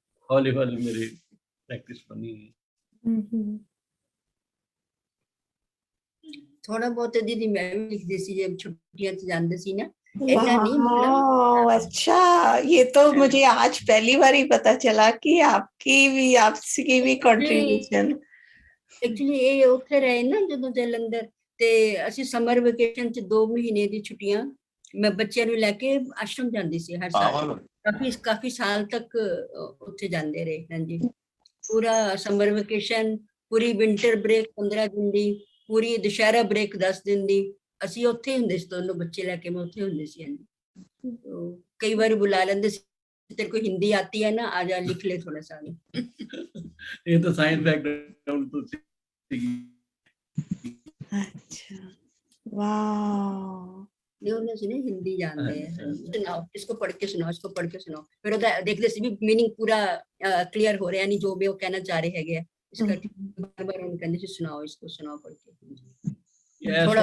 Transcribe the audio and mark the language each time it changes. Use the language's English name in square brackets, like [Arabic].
[Hindi] हौली हौली मेरी प्रैक्टिस बनी है। [Punjabi] थोड़ा बहुत दीदी मैं भी लिखती सी जब छुट्टियां च जांदे सी ना। [Hindi] अच्छा, ये तो मुझे आज पहली बार ही पता चला कि आपकी भी कंट्रीब्यूशन। [Punjabi] एक्चुअली ये उत्थे रहे ना ਜਦੋਂ ਜਲੰਧਰ, ਤੇ ਅਸੀਂ ਸਮਰ ਵਕੇਸ਼ਨ ਚ 2 ਮਹੀਨੇ ਦੀ ਛੁੱਟੀਆਂ ਮੈਂ ਬੱਚਿਆਂ ਨੂੰ ਲੈ ਕੇ ਆਸ਼ਰਮ ਜਾਂਦੀ ਸੀ ਹਰ ਸਾਲ। ਕਾਫੀ ਸਾਲ ਤੱਕ ਉੱਥੇ ਜਾਂਦੇ ਰਹੇ। ਹਾਂਜੀ, ਪੂਰਾ ਸਮਰ ਵਕੇਸ਼ਨ, ਪੂਰੀ ਵਿੰਟਰ ਬ੍ਰੇਕ 15 ਦਿਨ ਦੀ, ਪੂਰੀ ਦੁਸ਼ਹਿਰਾ ਬ੍ਰੇਕ 10 ਦਿਨ ਦੀ, ਅਸੀਂ ਉੱਥੇ ਹੁੰਦੇ ਸੀ, ਦੋਨੋਂ ਬੱਚੇ ਲੈ ਕੇ ਮੈਂ ਉੱਥੇ ਹੁੰਦੇ ਸੀ। ਹਾਂਜੀ, ਕਈ ਵਾਰ बुला लेंदे ਸੀ, [Hindi] तेरे को हिंदी आती है ना, आजा लिख ले थोड़ा सा। ये तो साइंस बैकग्राउंड तो अच्छा, वाह, नहीं उन्हें सुने हिंदी जानते हैं, सुनाओ इसको पढ़ के सुनाओ, इसको पढ़ के सुनाओ, [Punjabi] फिर देखते सी [Hindi] भी मीनिंग पूरा क्लियर हो रहा है, यानी जो भी वो कहना चाह रहे हैं इसका बार बार उन कहने से सुनाओ, इसको सुनाओ पढ़ के।